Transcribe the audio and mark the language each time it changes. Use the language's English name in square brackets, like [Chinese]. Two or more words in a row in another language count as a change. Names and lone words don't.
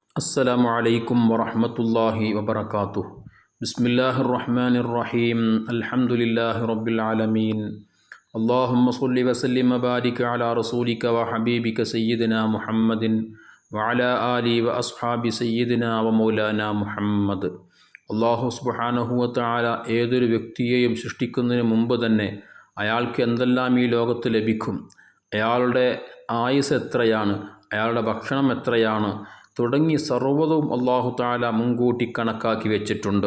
[Arabic] السلام عليكم ورحمة الله وبركاته. بسم الله الرحمن الرحيم. الحمد لله رب العالمين. اللهم صل وسلم وبارك على رسولك وحبيبك سيدنا محمد وعلى آله وأصحاب سيدنا ومولانا محمد. الله سبحانه وتعالى [Malayalam] ഏതൊരു വ്യക്തിയെയും സൃഷ്ടിക്കുന്നതിന് മുമ്പ് തന്നെ അയാൾക്ക് എന്തെല്ലാം ഈ ലോകത്ത് ലഭിക്കും, അയാളുടെ ആയുസ് എത്രയാണ്, അയാളുടെ ഭക്ഷണം എത്രയാണ് തുടങ്ങി സർവ്വതും [Arabic] الله تعالى [Malayalam] മുൻകൂട്ടി കണക്കാക്കി വെച്ചിട്ടുണ്ട്.